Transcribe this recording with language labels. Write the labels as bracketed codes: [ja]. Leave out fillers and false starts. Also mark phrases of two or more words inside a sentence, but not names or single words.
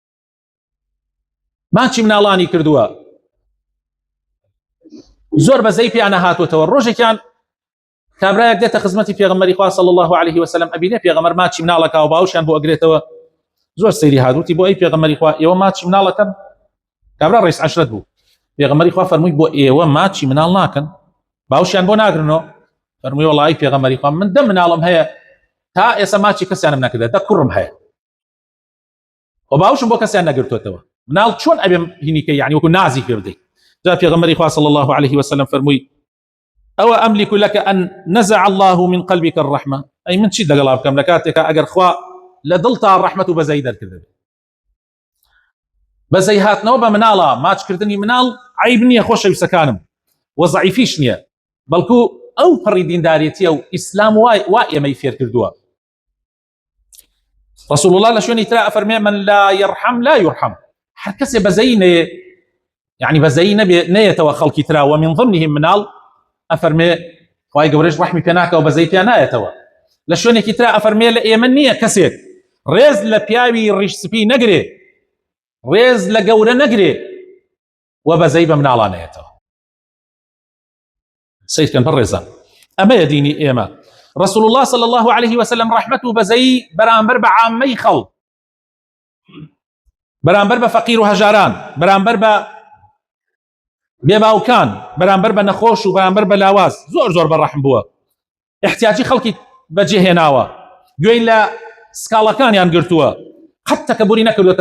[ckb] ماچی مناڵانی کردووە زۆر بەزەی پیانە هاتوتەوە ڕۆژێکیان کابرایەک دێتە خزمەتی پێغەمبەری خوا [ar] صلی الله عليه وسلم [ckb] ئەبینێ پێغەمبەر ماچی مناڵەکە و باوشیان بۆ ئەگرێتەوە زۆر سەیری هاتووتی بۆ ئەی پێغەمبەری خوا ئێوە ماچی مناڵەکەن کابرا ڕئیس عەشرەت بوو پێغەمبەری خوا فەرمووی بۆ ئێوە ماچی مناڵ ناکەن باوشیان بۆ ناگرنەوە فەرمووی وەڵی پێغەمبەری خوا من دە مناڵم هەیە تا ئێستا ماچی کەسیانم نەکردە دە کوڕم هەیە و باوشم بۆ کەسیان نەگرتوتەوە مناڵ چۆن ئەبێم هینیکە یعنی وەکو نازی پێ بدەیت جا پێغەمبەری خوا [ar] صلی الله عليه وسلم [ckb] فەرمووی ئەوە [ar] ئەملیک لەکە ئەن نەزع الله من قلبك الرحمة [ckb] ئەی من چیت لەگەڵا بکەم لە کاتێکە ئەگەر خوا لە دڵتا ڕەحمەت و بەزەی دەرکردە بەزەی هاتنەوە بە مناڵە ماچکردنی مناڵ عیب نییە خۆشەویستەکانم و ضعیفیش نییە بەڵکو ئەو پەڕی دینداریەتیە و ئیسلام وا ئێمەی فێر کردووە رسول الله لە شوێنی ترا ئەفەرمێ [ar] من لا يرحم لا يرحم [ckb] هەر کەسێ بەزەی نەیە يعني بەزەی نەیەتەوە خەڵکی ترا [ar] و من ضمنهم [ckb] مناڵ ئەفەرمێ خوای گەورەش ڕەحمی پێ ناکە و بەزەی پێ نایەتەوە لە شوێنێکی ترا ئەفەرمێ لە ئێمە نییە کەسێک ڕێز لە پیاوی ڕیشسپی نەگرێ ڕێز لە گەورە نەگرێ و بەزەی بە مناڵانەیەتەوە سیدکەن بەڕ ڕێزان ئەمەیە دینی ئێمە [ar] رسول الله صلى الله عليه وسلم رحمة [ckb] بەزەی بەرامبەر بە عامەی خەڵک بەرامبەر بە فەقیر و هەژاران بەرامبەر بە بێباوکان بەرامبەر بە نەخۆش و بەرامبەر بە لاواز زۆر زۆر بەڕەحم بووە احتیاجی خەڵکی بەجێهێناوە گوێی لە سکاڵەکانیان گرتووە قەت تەکەبوری نەکردوتە